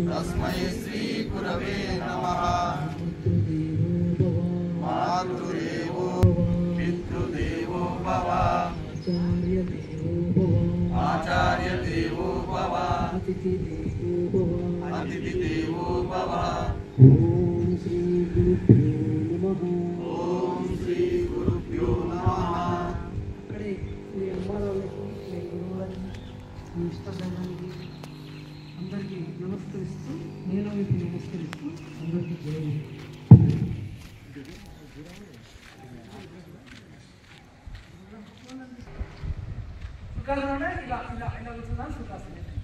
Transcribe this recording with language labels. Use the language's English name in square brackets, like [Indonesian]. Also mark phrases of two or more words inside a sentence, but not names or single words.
[Sanskrit] मातृदेवो भव आचार्य देवो भव अतिथि देवो भव. ओम श्री गुरुभ्यो नमः. [Telugu] अక్కడే మీ అమ్మానాన్నకి మీ గురువులకి మీ ఇష్టదైవానికి అందరికీ నమస్కరిస్తూ నేను మీకు నమస్కరిస్తూ అందరికీ జై. ఇక్కడ ఇలా ఇలా ఇలా కూర్చున్నాను. సుఖాసనం.